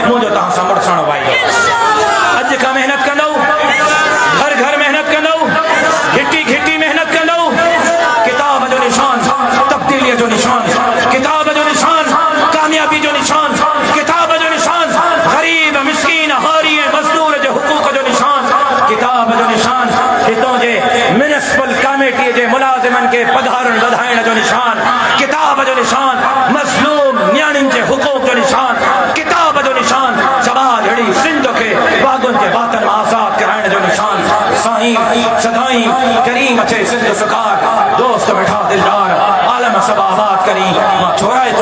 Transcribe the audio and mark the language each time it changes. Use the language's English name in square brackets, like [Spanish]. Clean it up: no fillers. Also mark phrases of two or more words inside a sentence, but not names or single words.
[Sindhi] तहां सां मुड़सण वाई अज का मेहनत कंदो घर घर मेहनत कंदो घिटी घिटी मेहनत कंदो किताब जो निशान तब्दीली जो निशान किताब जो निशान कामयाबी जो निशान किताब जो निशान गरीब मिस्कीन हारी मजदूर जो हुकूक जो निशान किताब जो निशान हितों जे म्युनिसिपल कमेटी जे मुलाजिमन के पधारण वधाइण जो निशान किताब जो निशान मज़लूम न्याणिन जे हुकूक जो निशान किताब जो निशान समाज अड़ी सिंध के बागुन के बातन आजाद कराइण जो निशान साईं सदाई करीम अचे सिंध सुकार दोस्त बैठा दिलदार आलम सब आबाद करी छोरा